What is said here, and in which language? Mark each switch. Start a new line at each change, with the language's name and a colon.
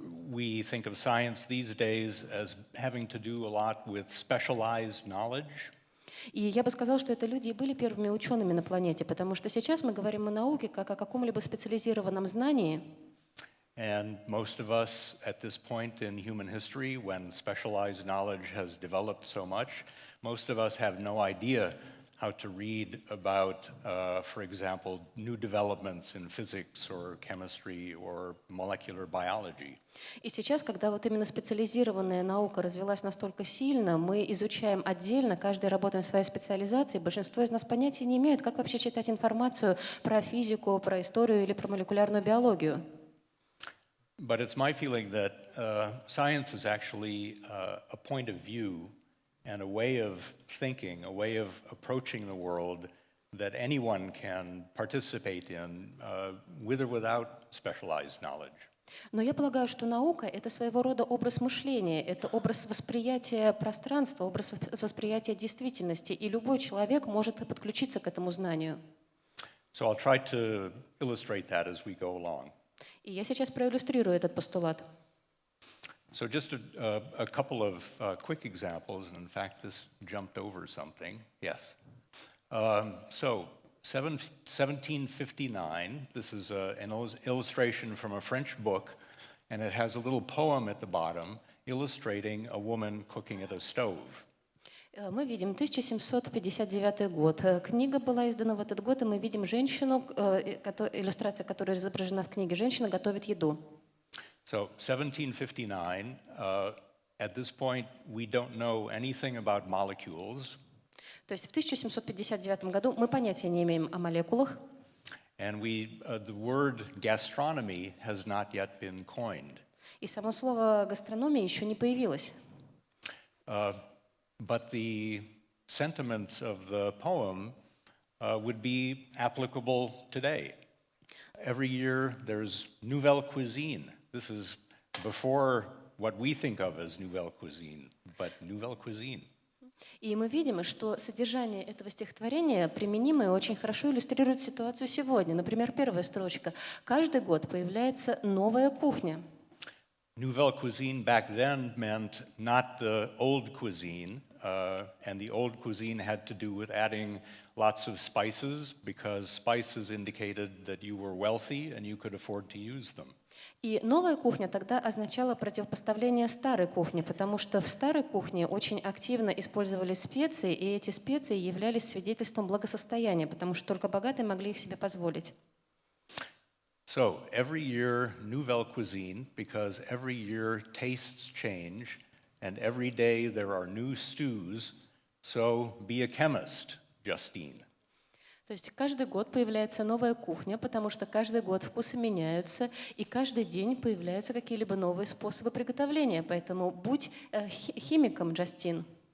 English: We think of science these days as having to do a lot with specialized knowledge.
Russian: И я бы сказала, что это люди и были первыми учеными на планете, потому что сейчас мы говорим о науке как о каком-либо специализированном знании.
English: And most of us at this point in human history, when specialized knowledge has developed so much, most of us have no idea how to read about, for example, new developments in physics or chemistry or molecular biology.
Russian: И сейчас, когда вот именно специализированная наука развилась настолько сильно, мы изучаем отдельно, каждый работаем в своей специализации, большинство из нас понятия не имеют, как вообще читать информацию про физику, про историю или про молекулярную биологию.
English: But it's my feeling that science is actually a point of view and a way of thinking, a way of approaching the world that anyone can participate in with or without specialized knowledge.
Russian: Но я полагаю, что наука — это своего рода образ мышления, это образ восприятия пространства, образ восприятия действительности, и любой человек может подключиться к этому знанию.
English: So I'll try to illustrate that as we go along.
Russian: И я сейчас проиллюстрирую этот постулат.
English: So just a couple of quick examples. In fact, this jumped over something. Yes. So 1759, this is an illustration from a French book, and it has a little poem at the bottom illustrating a woman cooking at a stove.
Russian: Мы видим 1759 год. Книга была издана в этот год, и мы видим женщину, иллюстрация, которая изображена в книге. Женщина готовит еду.
English: So 1759, at this point, we don't know anything about molecules.
Russian: То есть в 1759 году мы понятия не имеем о молекулах.
English: And the word gastronomy has not yet been coined.
Russian: И само слово гастрономия еще не появилось.
English: But the sentiments of the poem would be applicable today. Every year there's nouvelle cuisine. This is before what we think of as nouvelle cuisine, but nouvelle cuisine.
Russian: И мы видим, что содержание этого стихотворения применимо и очень хорошо иллюстрирует ситуацию сегодня. Например, первая строчка. Каждый год появляется новая кухня.
English: Nouvelle cuisine back then meant not the old cuisine, and the old cuisine had to do with adding lots of spices because spices indicated that you were wealthy and you could afford to use them.
Russian: И новая кухня тогда означала противопоставление старой кухне, потому что в старой кухне очень активно использовались специи, и эти специи являлись свидетельством благосостояния, потому что только богатые могли их себе позволить.
English: So every year, nouvelle cuisine, because every year tastes change, and every day there are new stews, so be a chemist, Justine.
Russian: То есть каждый год появляется новая кухня, потому что каждый год вкусы меняются, и каждый день появляются какие-либо новые способы приготовления. Поэтому будь химиком, Джастин.